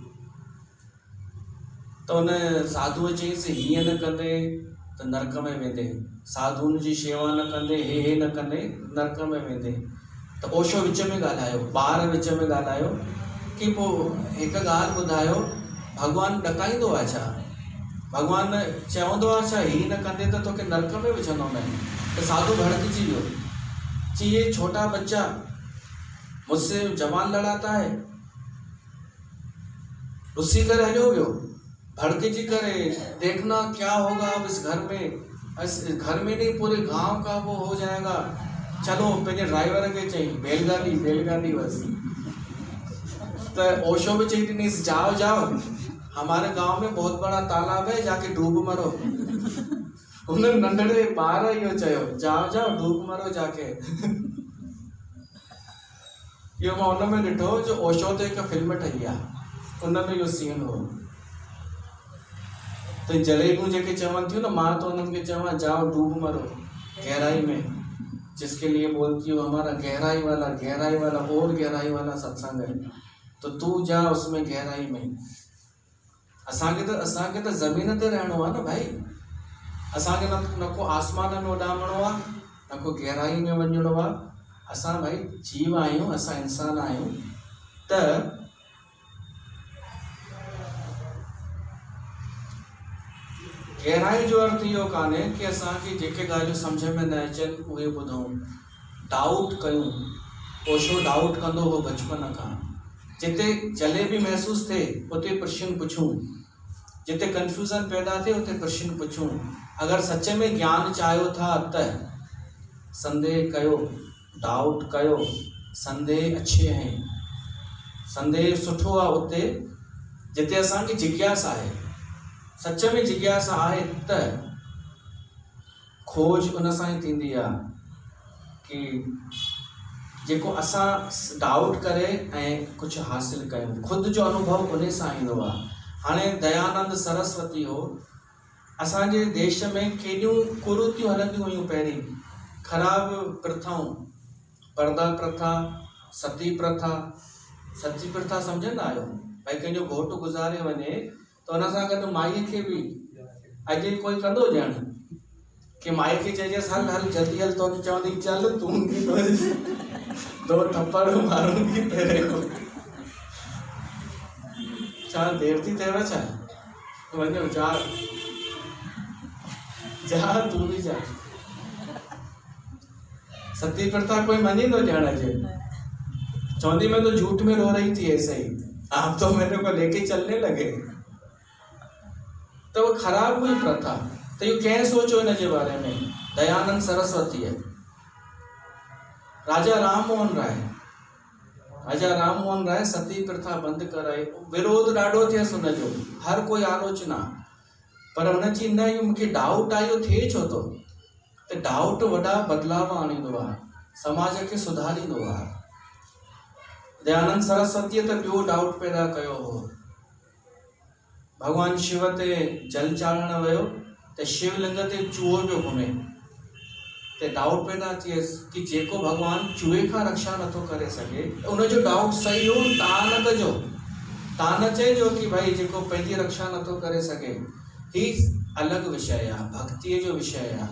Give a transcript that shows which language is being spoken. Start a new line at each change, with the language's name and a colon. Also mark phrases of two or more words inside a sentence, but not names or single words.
Sindhi: त हुन साधुअ चयईंसि, हीअं न कंदे त नरक में वेंदे, साधुअनि जी शेवा न कंदे, हे न कंदे, नरक में वेंदे। त ओशो विच में ॻाल्हायो, ॿार विच में ॻाल्हायो कि पोइ हिकु ॻाल्हि ॿुधायो, भॻवानु ॾकाईंदो आहे छा? भॻवानु चवंदो आहे छा ही न कंदे त तोखे नरक में विझंदो न? तो साधु भड़कजी वियो,
Hindi: कि ये छोटा बच्चा मुझसे जवान लड़ाता है।
Sindhi: रुसी कर हलियो वियो, भड़कजी करे,
Hindi: देखना क्या होगा अब इस घर में, घर में नहीं पूरे गांव का वो हो जाएगा।
Sindhi: चलो पंहिंजे ड्राइवर के चई बैलगाड़ी बस। तो ओशो भी चई ॾिनीस
Hindi: जाओ जाओ, हमारे गांव में बहुत बड़ा तालाब है, जाके डूब मरो।
Sindhi: उन नंढड़े ॿार इहो चयो,
Hindi: जाओ जाओ डूब मरो जाके।
Sindhi: इहो मां उन में ॾिठो जो ओशो ते हिकु फिल्म ठही आहे, उन में इहो सीन हो। तो जलेबियूं जेके चवनि थियूं न, मां तो उन्हनि खे चवां
Hindi: जाओ डूब मरो गहराई में, जिसके लिए बोलती हूँ हमारा गहराई वाला और गहराई वाला सत्संग है, तो तू जा उसमें गहराई में।
Sindhi: असांखे तो ज़मीन ते रहणो आहे न भाई, असांखे न को आसमान में उॾामणो आहे, न को गहराई में वञणो आहे। असां भाई जीव आहियूं, असां इंसान आहियूं। त गहराई जो अर्थ इहो कान्हे कि असांखे जेके ॻाल्हियूं सम्झ में न अचनि उहे ॿुधूं, डाउट कयूं। ओशो डाउट कंदो हो बचपन खां। जिते जलेबी महसूस थिए उते प्रश्न पुछूं, जिते कंफ्यूजन पैदा थिए उते प्रश्न पुछूं। अगर सच में ज्ञान चाहियो था त संदेह कयो, डाउट कयो।
Hindi: संदेह अच्छे हैं,
Sindhi: संदेह सुठो आहे उते जिते असांखे जिज्ञासा आहे। सच में जिज्ञासा आहे त खोज उन सां ई थींदी आहे कि जेको असां डाउट करे ऐं कुझु हासिल कयूं, ख़ुदि जो अनुभव उन सां ईंदो आहे। हाणे दयानंद सरस्वती हो, असांजे देश में केॾियूं कुरीतियूं हलंदियूं हुयूं पहिरीं, ख़राब प्रथाऊं, पर्दा प्रथा, सती प्रथा। सती प्रथा सम्झंदा आहियो? भाई कंहिंजो घोटु गुज़ारे वञे तो उन सां गॾु माईअ खे बि अॼु कोई कंदो ॼण कि माई खे चइजेसि हल हल जल्दी हल, तो चवंदी चल तूं
Hindi: दो थप्पड़ मारूंगी तेरे को।
Sindhi: छा देर थी थिएव छा?
Hindi: वञो जा जा, तू भी जा।
Sindhi: सती प्रथा कोई मञींदो ॼण अॼु?
Hindi: चवंदी मैं तो झूठ में रो रही थी ऐसे ही, आप तो मेरे को लेके चलने लगे। तो वो खराब हुई प्रथा।
Sindhi: तो ये कंहिं सोचो इन जे बारे में? दयानंद सरस्वती है। राजा राम मोहन राय सती प्रथा बंद कराई। विरोध ॾाढो थियसि हुनजो, हर कोई आलोचना, पर हुन चई न इहो मूंखे डाउट आयो थिए छो थो। त डाउट वॾा बदलाव आणींदो आहे, समाज खे सुधारींदो आहे। दयानंद सरस्वतीअ त ॿियो डाउट पैदा कयो हो। भगवान शिव ते जल चाढ़ण वियो त शिवलिंग ते चूहो पियो घुमे, ते डाउट पैदा थियसि कि जेको भगवान चूहे खां रक्षा नथो करे सघे, उनजो डाउट सही हो। तव्हां न कजो, तव्हां न चइजो कि भाई जेको पंहिंजी रक्षा नथो करे सघे। ही अलॻि विषय आहे, भक्तीअ जो विषय आहे।